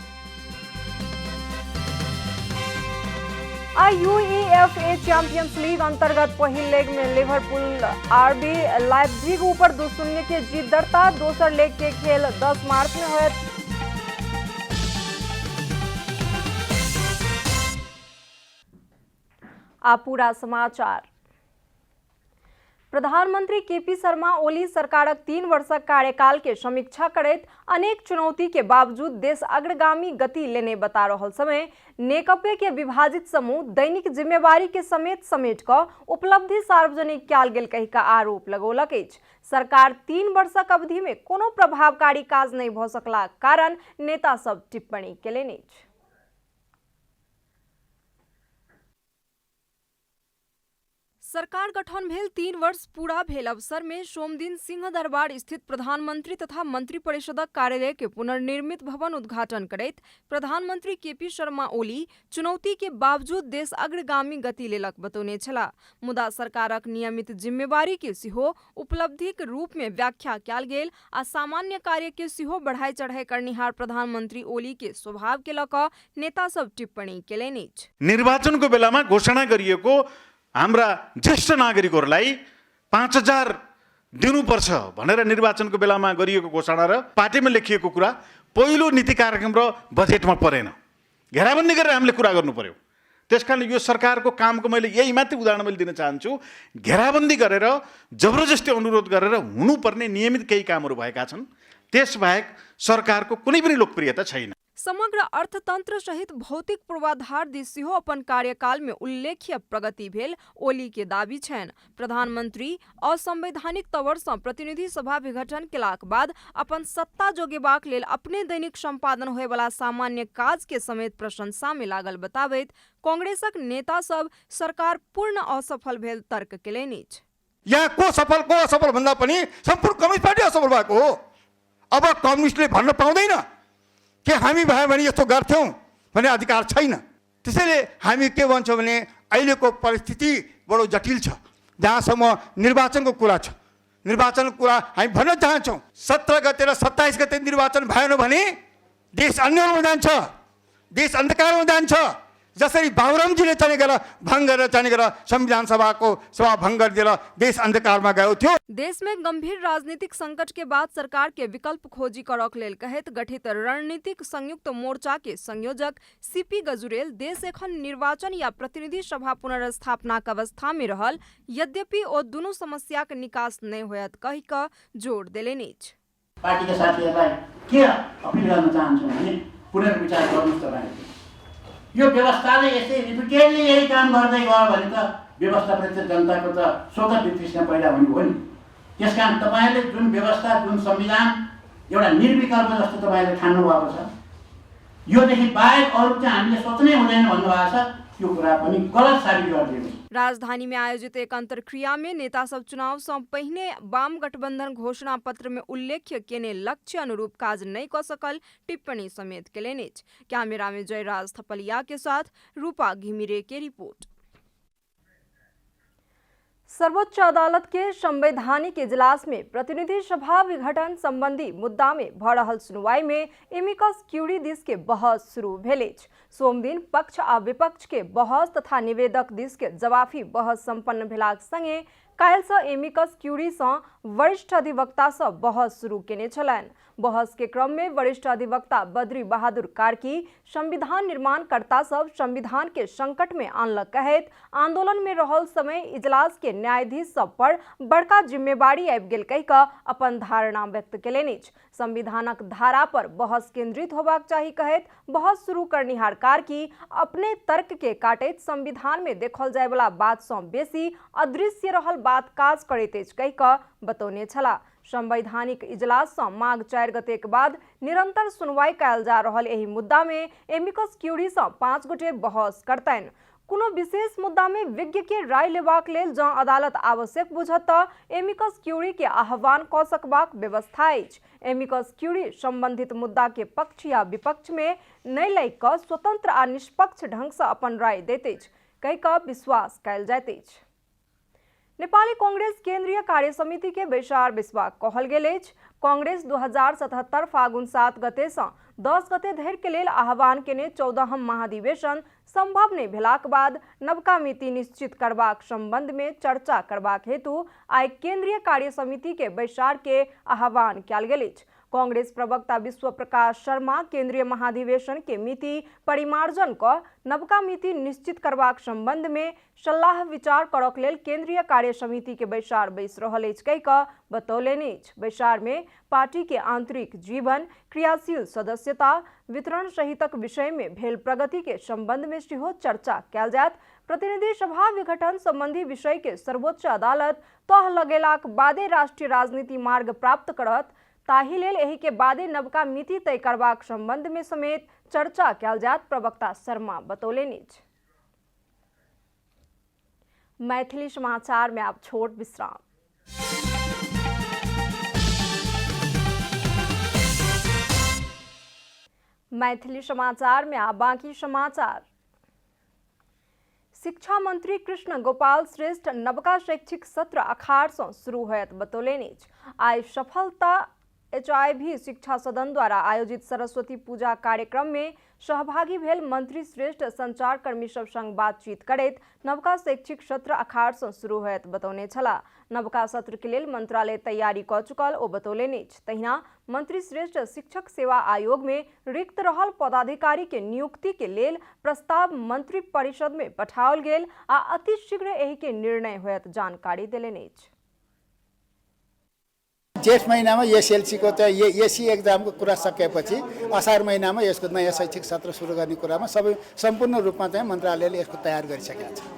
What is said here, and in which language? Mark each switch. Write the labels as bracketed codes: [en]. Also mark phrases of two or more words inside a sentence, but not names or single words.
[mai] यूईएफए चैंपियंस लीग अंतर्गत पहिल लेग में लिवरपूल आरबी लाइप्जिग ऊपर 2-0 के जीत दर्ता। दोसर लेग के खेल 10 मार्च में होयत। पूरा समाचार। प्रधानमंत्री केपी शर्मा ओली सरकारक 3 वर्षक कार्यकाल के समीक्षा करैत अनेक चुनौती के बावजूद देश अग्रगामी गति लेने बता रहल समय नेकपे के विभाजित समूह दैनिक जिम्मेवारी के समेट क उपलब्धि सार्वजनिक कयल गेल कहि का आरोप लगौलक अछि। सरकार 3 वर्षक अवधि में कोनो प्रभावकारी काज नहीं भ सकला कारण नेता सब टिप्पणी केलनि अछि। सरकार गठन भेल 3 वर्ष पूरा भेल अवसर में सोमदिन सिंह दरबार स्थित प्रधानमंत्री तथा मंत्री परिषदक कार्यालय के पुनर्निर्मित भवन उद्घाटन करैत प्रधानमंत्री केपी शर्मा ओली चुनौती के बावजूद देश अग्रगामी गति लेलक बतौने छला। मुदा सरकारक नियमित जिम्मेवारी के सिहो उपलब्धिक रूप में व्याख्या कयल गेल आ सामान्य कार्य के सिहो बढ़ाई चढ़ाई करनिहार प्रधानमंत्री ओली के स्वभाव के लऽ कऽ नेता सब टिप्पणी केलनि अछि। [ne] निर्वाचनको बेलामा घोषणा गरिएको हाम्रा ज्येष्ठ नागरिकहरूलाई 5000 दिनुपर्छ भनेर निर्वाचनको बेलामा गरिएको घोषणा र पार्टीमा लेखिएको कुरा पहिलो नीति कार्यक्रम र बजेटमा परेन। घेराबन्दी गरेर हामीले कुरा गर्नु पर्यो। त्यसकारण यो सरकारको कामको मैले यही मात्रै उदाहरण मैले दिन चाहन्छु। घेराबन्दी गरेर जबरजस्ती अनुरोध गरेर हुनुपर्ने नियमित केही कामहरू भएका छन्। त्यसबाहेक सरकारको कुनै पनि लोकप्रियता छैन। [mai] समग्र अर्थतंत्र सहित भौतिक पूर्वाधार दिस अपन कार्यकाल में उल्लेख्य प्रगति भेल ओली के दावी छन्। प्रधानमंत्री असंवैधानिक तवर से प्रतिनिधि सभा विघटन केलाक बाद अपन सत्ता जोगेबाक लेल अपने दैनिक संपादन होय वाला सामान्य काज के समेत प्रशंसा में लागल बताबैत कांग्रेसक नेता सब सरकार पूर्ण असफल भेल तर्क केलनि अछि। [ne] यहाँ को असफल भन्दा पनि सम्पूर्ण कम्युनिस्ट पार्टी असफल भएको हो। अब कम्युनिस्टले भन्न पाउँदैन कि हामी भयो भने यस्तो गर्थ्यौं भन्ने अधिकार छैन। त्यसैले हामी के भन्छौं भने अहिलेको परिस्थिति बडो जटिल छ। जहाँसम्म निर्वाचनको कुरा छ, निर्वाचनको कुरा हामी भन्न चाहन्छौं 17 गते र 27 गते निर्वाचन भएन भने देश अन्यलमा जान्छ, देश अन्धकारमा जान्छ। जसरी बाबुरामजीले चाहिँ गरेर भङ्ग गरेर चाहिँ गरेर संविधान सभाको सभा भङ्ग गरिदिएर देश अन्धकारमा गयो थियो। [mai] देश में गंभीर राजनीतिक संकट के बाद सरकार के विकल्प खोजी करक लेल कहित गठित रणनीतिक संयुक्त मोर्चा के संयोजक सीपी गजुरेल देश एखन निर्वाचन या प्रतिनिधि सभा पुनर्स्थापना के अवस्था में रहल यद्यपि ओ दुनू समस्या के निकास नहीं होयत कहि क जोड़ देलनि अछि। [ne] पार्टी के साथीहरुलाई के अपील गर्न चाहन्छु भने पुनर्विचार गर्नुस् तपाईहरुले। यो व्यवस्थाले यसै रिपिटेडली यही काम गर्दै गयो भने त व्यवस्थाप्रति जनताको त स्वतः वितृष्णा पैदा हुने हो नि। त्यसकारण तपाईहरुले जुन व्यवस्था जुन संविधान एउटा निर्विकल्प जस्तो तपाईहरुले ठान्नु भएको छ, योदेखि बाहेक अरु चाहिँ हामीले सोच्नै हुँदैन भन्नुभएको छ, यो कुरा पनि गलत साबित गरिदिनु। [mai] राजधानी में आयोजित एक अंतरक्रिया में नेता सब चुनाव से पहले वाम गठबंधन घोषणा पत्र में उल्लेख्य केने लक्ष्य अनुरूप काज नहीं कर सकल टिप्पणी समेत केलनि अछि। कैमरा में जयराज थपलिया के साथ रूपा घिमिरे की रिपोर्ट। सर्वोच्च अदालत के संवैधानिक इजलास में प्रतिनिधि सभा विघटन संबंधी मुद्दा में भ रहल सुनवाई में [la] amicus curiae [mai] के बहस शुरू भेल अछि। सोमदिन पक्ष आ विपक्ष के बहस तथा निवेदक दिस के जवाफी बहस संपन्न भेलाक संगे काल्हि सँ [la] amicus curiae [mai] सँ वरिष्ठ अधिवक्ता सँ बहस शुरू केने छलनि। बहस के क्रम में वरिष्ठ अधिवक्ता बद्री बहादुर कार्की संविधान निर्माणकर्ता सब संविधान के संकट में आनलक कहैत आंदोलन में रहल समय इजलास के न्यायाधीश सब पर बड़का जिम्मेवारी आबि गेल कहि कऽ अपन धारणा व्यक्त केलनि अछि। संविधानक धारा पर बहस केंद्रित होबाक चाही कहैत बहस शुरू करनिहार कार्की अपने तर्क के काटैत संविधान में देखल जाय वाला बात सँ बेसी अदृश्य रहल बात काज करैत अछि कहि कऽ बतौने छलाह। संवैधानिक इजलास सँ माघ 4 गतेक बाद निरंतर सुनवाई कयल जा रहल एहि मुद्दा में [la] amicus curiae [mai] सँ 5 गोटे बहस करतनि। कोनो विशेष मुद्दा में विज्ञ के राय लेबाक लेल जँ अदालत आवश्यक बुझत तऽ [la] amicus curiae [mai] के आह्वान कऽ सकबाक व्यवस्था अछि। [la] amicus curiae [mai] संबंधित मुद्दा के पक्ष या विपक्ष में नहि लागि कऽ स्वतंत्र आ निष्पक्ष ढंग सँ अपन राय दैत अछि कहि कऽ विश्वास कयल जाइत अछि। नेपाली कांग्रेस केंद्रीय कार्य समिति के बैसार बैसबाक कहल गेल अछि। कांग्रेस 2077 फागुन 7 गते सँ 10 गते धरि के लेल आह्वान केने 14हम महाधिवेशन संभव नहीं भेलाक बाद नवका मिति निश्चित करबाक संबंध में चर्चा करबाक हेतु आइ केंद्रीय कार्य समिति के बैसार के आह्वान कयल गेल अछि। कांग्रेस प्रवक्ता विश्व प्रकाश शर्मा केंद्रीय महाधिवेशन के मिति परिमार्जन क नवका मिति निश्चित करबाक संबंध में सलाह विचार करक लेल केंद्रीय कार्य समिति के बैसार बैस रहल अछि कहि कऽ बतौलनि अछि। बैसार में पार्टी के आंतरिक जीवन, क्रियाशील सदस्यता वितरण सहितक विषय में भेल प्रगति के संबंध में सेहो चर्चा कयल जायत। प्रतिनिधि सभा विघटन संबंधी विषय के सर्वोच्च अदालत तह लगेलाक बादे राष्ट्रीय राजनीति मार्ग प्राप्त करत, ताहि लेल एहि के बादे नवका मिति तय करबाक संबंध में समेत चर्चा कयल जायत, प्रवक्ता शर्मा बतौलनि अछि। मैथिली समाचार में आप छोट विश्राम। मैथिली समाचार में आप बाकी समाचार। शिक्षा मंत्री कृष्ण गोपाल श्रेष्ठ नवका शैक्षिक सत्र अखाड़ सँ शुरू होयत बतौलनि अछि। आइ सफलता HIV शिक्षा सदन द्वारा आयोजित सरस्वती पूजा कार्यक्रम में सहभागी भेल मंत्री श्रेष्ठ संचार कर्मी सब संग बातचीत करैत नवका शैक्षिक सत्र अखाड़ सँ शुरू होयत बतौने छलाह। नवका सत्र के लेल मंत्रालय तैयारी कऽ चुकल ओ बतौलनि अछि। तहिना मंत्री श्रेष्ठ शिक्षक सेवा आयोग में रिक्त रहल पदाधिकारी के नियुक्ति के लेल प्रस्ताव मंत्री परिषद में पठाओल गेल आ अतिशीघ्र एहि के निर्णय होयत जानकारी देलनि अछि। [ne] जेठ महिनामा एसएलसीको चाहिँ एसी एक्जामको कुरा सकेपछि असार महिनामा यसको नयाँ शैक्षिक सत्र सुरु गर्ने कुरामा सबै सम्पूर्ण रूपमा चाहिँ मन्त्रालयले यसको तयार गरिसकेको छ।